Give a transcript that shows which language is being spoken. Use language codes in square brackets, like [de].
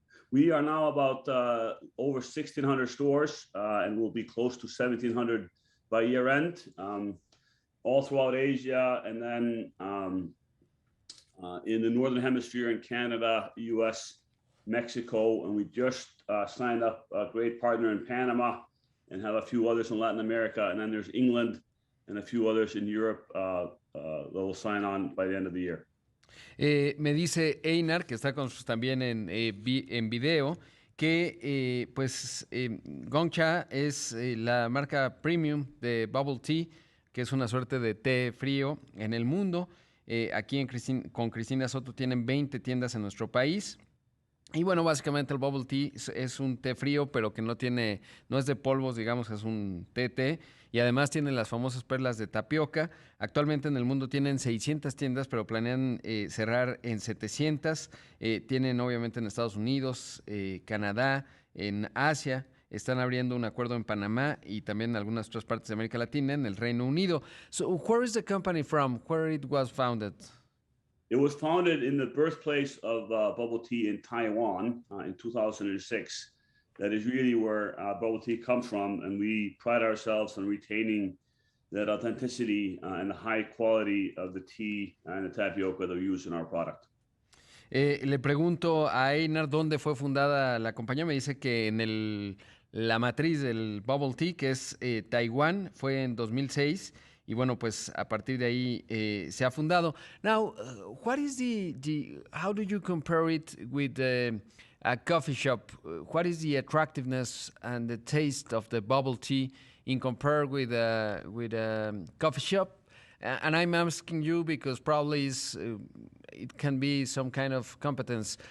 [en] We are now about over 1,600 stores and we'll be close to 1,700 by year end, all throughout Asia, and then in the Northern Hemisphere in Canada, US, Mexico, and we just signed up a great partner in Panama and have a few others in Latin America, and then there's England and a few others in Europe that will sign on by the end of the year. [es] Me dice Einar, que está con nosotros también en video, que GongCha es la marca premium de Bubble Tea, que es una suerte de té frío en el mundo. Aquí con Cristina Soto tienen 20 tiendas en nuestro país. Y bueno, básicamente el bubble tea es un té frío, pero que no es de polvos, digamos, es un té. Y además tienen las famosas perlas de tapioca. Actualmente en el mundo tienen 600 tiendas, pero planean cerrar en 700. Tienen obviamente en Estados Unidos, Canadá, en Asia. Están abriendo un acuerdo en Panamá y también en algunas otras partes de América Latina, en el Reino Unido. [en] So, where is the company from? Where it was founded? It was founded in the birthplace of bubble tea in Taiwan in 2006. That is really where bubble tea comes from, and we pride ourselves on retaining that authenticity and the high quality of the tea and the tapioca that we use in our product. [es] Le pregunto a Einar dónde fue fundada la compañía. Me dice que en la matriz del bubble tea, que es Taiwán, fue en 2006. Y bueno, pues a partir de ahí se ha fundado. [en] Now, what is how do you compare it with a coffee shop? What is the attractiveness and the taste of the bubble tea in compare with a coffee shop? And I'm asking you because probably it can be some kind of competence.